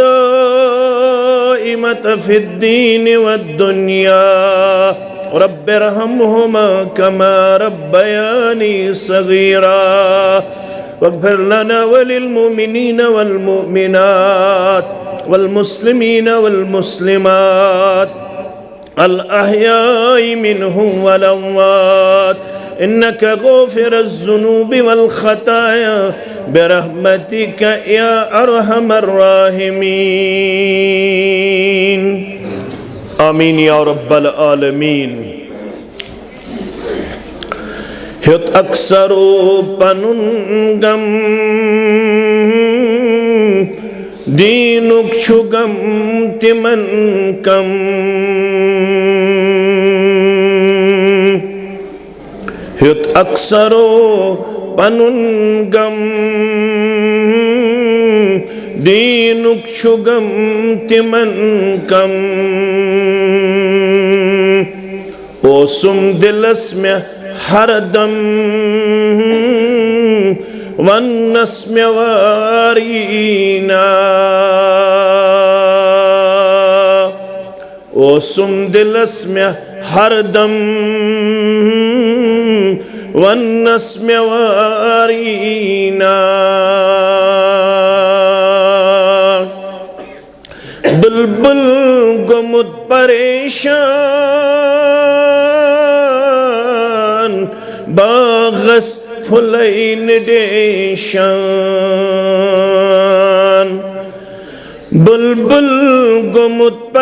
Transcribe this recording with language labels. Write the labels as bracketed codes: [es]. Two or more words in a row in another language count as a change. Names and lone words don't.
[ar] دائمة في الدين والدنيا رب ارحمهما كما ربياني صغيرا واغفر لنا وللمؤمنين والمؤمنات والمسلمين والمسلمات الأحياء منهم والأموات إنك غافر الذنوب والخطايا برحمتك يا أرحم الراحمين آمين يا رب العالمين [ks] ہیوت اکثرو پنن غم دینک چھُ غم تمن کم ہیوت اکثرو پنن غم دینک چھُ غم تمن کم اوسم دلس میں ہردم ونس میں وارینا اوسم دلس میں ہردم ونس میں وارینا بلبل گمت پریشان باغس پھلین ڈیشان بلبل گمت